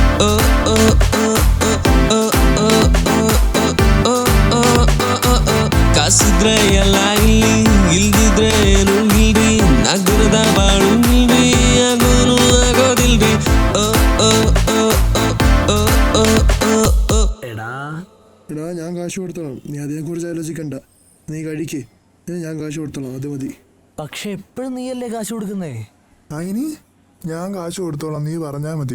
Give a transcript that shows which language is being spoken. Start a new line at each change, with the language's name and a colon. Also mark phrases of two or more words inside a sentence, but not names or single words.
Kannada: ಕಾಸಿದ್ರೆ ಎಲ್ಲ ಇಲ್ಲಿ ಇಲ್ದಿದ್ರೆ ಏನು ಇಲ್ರಿ ನಗರದ ಬಾಳು ಇಲ್ರಿ ಆಗೋನು ಆಗೋದಿಲ್ರಿ
Malayalam: എടാ ഞാൻ കാശ് കൊടുത്തോളാം, നീ അതിനെക്കുറിച്ച് ആലോചിക്കണ്ട. നീ കഴിക്ക്, ഞാൻ കാശ് കൊടുത്തോളാം, അത് മതി. പക്ഷെ എപ്പോഴും നീയല്ലേ കാശ് കൊടുക്കുന്നേ? അതിന് ഞാൻ കാശ് കൊടുത്തോളാം, നീ പറഞ്ഞാൽ മതി.